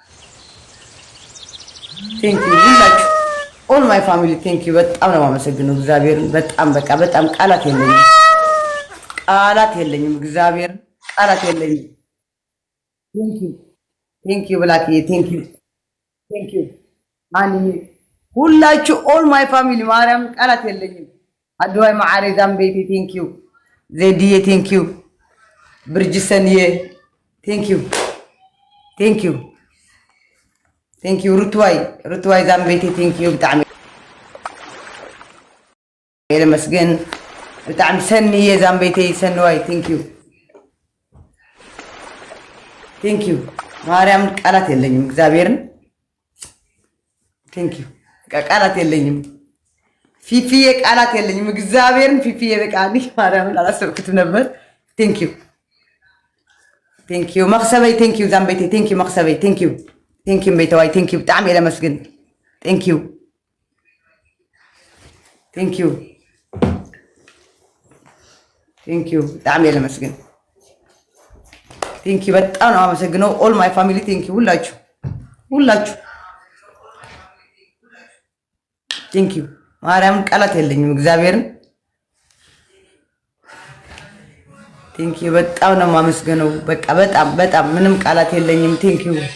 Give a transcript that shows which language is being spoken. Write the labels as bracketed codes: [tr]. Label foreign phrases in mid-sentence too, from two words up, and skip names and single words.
[en] thank you [am] ሁላችሁ [en] all my family thank you [am] በጣም ነው የማመሰግነው። እግዚአብሔርን በጣም በቃ በጣም ቃላት የለኝም። ቃላት የለኝም። እግዚአብሔርን ቃላት የለኝም። [en] thank you [am] ብላክዬ [en] thank you thank you [am] ማንዬ ሁላችሁ [en] all my family [am] ማርያም ቃላት የለኝም። አድዋይ ማዓሬ ዛምቤቴ [en] thank you [am] ዜድዬ [en] thank you [am] ብርጅሰንዬ [en] thank you thank you thank you [am] ሩትዋይ ዛምቤቴ [en] thank you [am] ብጣዕሚ [ti] መስገን ብጣዕሚ [am] ሰንዬ ዛምቤቴ ሰንዋይ [en] thank you thank you [am] ማርያም ቃላት የለኝም። እግዚአብሔርን [en] thank you [am] ቃላት የለኝም። ፊፊዬ ቃላት የለኝም። እግዚአብሔርን ፊፊዬ በቃ ማርያምን አላሰብኩትም ነበር። [en] thank you thank you [am] መክሰበይ [en] thank you [am] ዛምቤቴ [en] thank you [am] መክሰበይ [en] thank you thank you [am] ቤተዋይ [en] thank you [ti] ብጣዕሚ እየ ለመስግን [en] thank you thank you thank you [ti] ብጣዕሚ እየ ለመስግን [en] thank you [am] በጣም ነው አመሰግነው። [en] all my family thank you [am] ሁላችሁ [en] thank you [am] ማርያምን ቃላት የለኝም። እግዚአብሔርን [en] thank you [am] በጣም ነው የማመስገነው። በቃ በጣም በጣም ምንም ቃላት የለኝም። [en] thank you